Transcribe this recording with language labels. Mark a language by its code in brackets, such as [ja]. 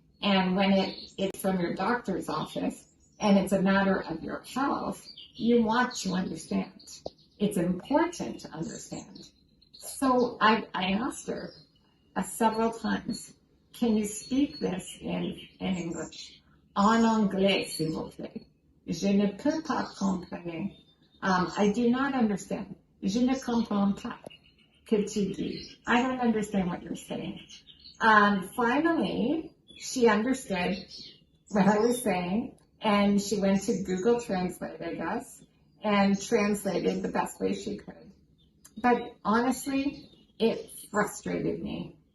[en] And when it's from your doctor's office and it's a matter of your health, you want to understand. It's important to understand. So I asked her several times, can you speak this in English? [fr] En anglais, s'il vous plaît. Je ne peux pas comprendre. [en] I do not understand. [fr] Je ne comprends pas que tu dis. [en] I don't understand what you're saying. Finally, she understood what I was saying, and she went to Google Translate, I guess, and translated the best way she could. But honestly, it frustrated me.